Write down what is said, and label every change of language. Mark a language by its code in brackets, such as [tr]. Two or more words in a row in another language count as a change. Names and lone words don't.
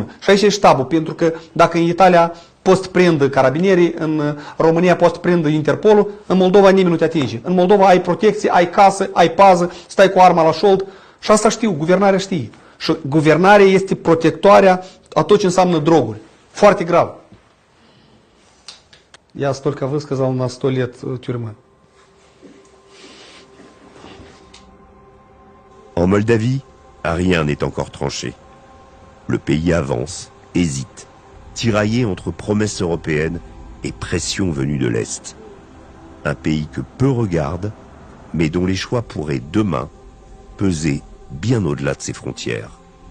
[ro] Și aici e ștabul, pentru că dacă în Italia poți să prindă carabinierii, în România poți să prindă Interpolul, în Moldova nimeni nu te atinge. În Moldova ai protecție, ai casă, ai pază, stai cu arma la șold și asta știu, guvernarea știe. Și guvernarea este protectoarea a tot ce înseamnă droguri. Foarte grav. [ru] Я столько высказал на 100 лет тюрьмы. [fr] En Moldavie, rien n'est encore tranché. Le pays avance, hésite, tiraillé entre promesses européennes et pressions venues de l'Est. Un pays que peu regardent, mais dont les choix pourraient demain peser bien au-delà de ses frontières.